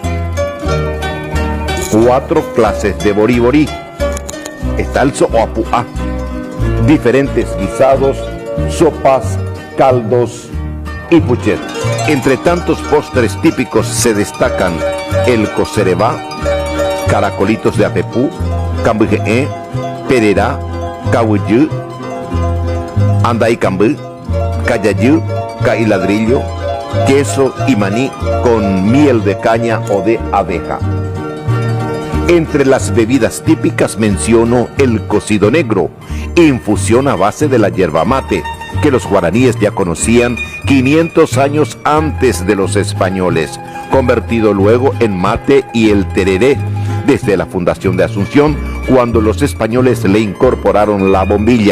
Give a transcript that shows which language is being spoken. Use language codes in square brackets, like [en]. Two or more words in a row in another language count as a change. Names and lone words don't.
[es] 4 clases de boriborí. Está el soapuá, diferentes guisados, sopas, caldos y puchet. Entre tantos postres típicos se destacan el cocerebá, caracolitos de apepú, cambujeé, pererá, cauyú, anday cambú, cayayú, cailadrillo, queso y maní con miel de caña o de abeja. Entre las bebidas típicas menciono el cocido negro, infusión a base de la yerba mate, que los guaraníes ya conocían 500 años antes de los españoles, convertido luego en mate, y el tereré, desde la fundación de Asunción, cuando los españoles le incorporaron la bombilla.